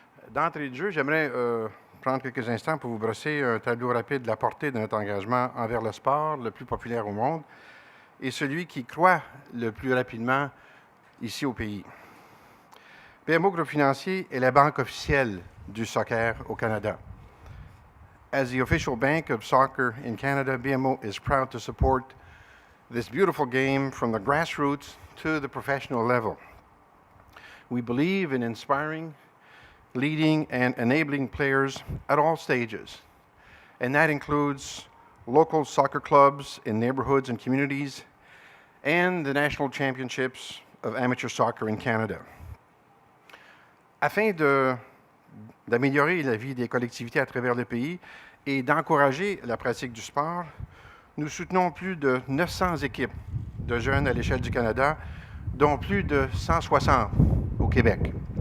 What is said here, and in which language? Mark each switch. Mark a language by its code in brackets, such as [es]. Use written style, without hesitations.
[fr] D'entrée de jeu, j'aimerais prendre quelques instants pour vous brosser un tableau rapide de la portée de notre engagement envers le sport le plus populaire au monde et celui qui croît le plus rapidement ici au pays. BMO Groupe Financier est la banque officielle du soccer au Canada. [en] As the official bank of soccer in Canada, BMO is proud to support this beautiful game from the grassroots to the professional level. We believe in inspiring, leading, and enabling players at all stages, and that includes local soccer clubs in neighborhoods and communities, and the national championships of amateur soccer in Canada. [fr] Afin d'améliorer la vie des collectivités à travers le pays et d'encourager la pratique du sport, nous soutenons plus de 900 équipes de jeunes à l'échelle du Canada, dont plus de 160 au Québec.